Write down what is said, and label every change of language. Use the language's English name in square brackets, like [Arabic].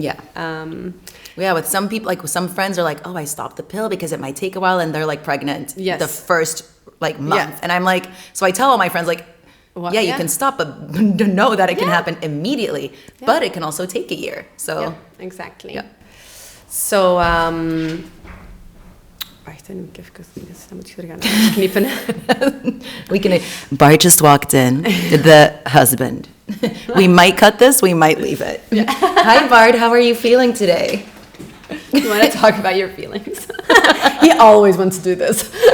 [English] Yeah. With some people, like some friends are like, oh, I stopped the pill because it might take a while, and they're like pregnant the first month. Yeah. And I'm like, so I tell all my friends like, you can stop, but know that it can happen immediately, but it can also take a year. So exactly. Yeah. [Dutch] So, wacht, dan moet ik even, dan moet ik er gaan knippen. [English] Bart just walked in, the husband. We might cut this, we might leave it. Yeah. Hi Bart, how are you feeling today? You want to talk about your feelings? He always wants to do this.